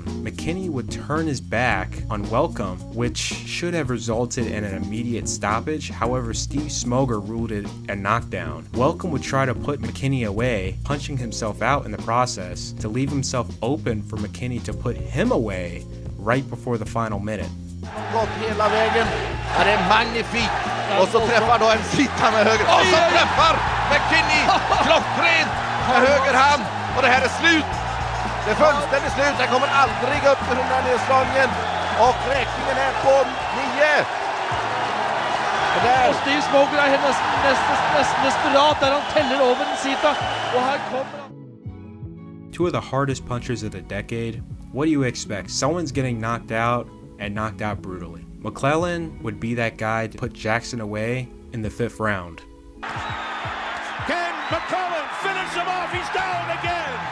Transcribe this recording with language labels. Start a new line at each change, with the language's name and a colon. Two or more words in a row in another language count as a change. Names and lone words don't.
English: McKinney would turn his back on Welcome, which should have resulted in an immediate stoppage. However, Steve Smoger ruled it a knockdown. Welcome would try to put McKinney away, punching himself out in the process to leave himself open for McKinney to put him away right before the final minute.
Swedish: Gått hela vägen. Det är magnifikt. Och så träffar då en sitta med höger. Och så träffar McKinney klockrent med höger hand. Och det här är slut. Det är fullständigt slut. Den kommer aldrig upp till 100 nedslagen. Och räkningen är på 9.
Norwegian: Og Steve Smoger er nesten desperat der han teller over den sita. Og her kommer han.
English: Two of the hardest punchers of the decade. What do you expect? Someone's getting knocked out and knocked out brutally. McClellan would be that guy to put Jackson away in the 5th round. Can McClellan finish him off? He's down again.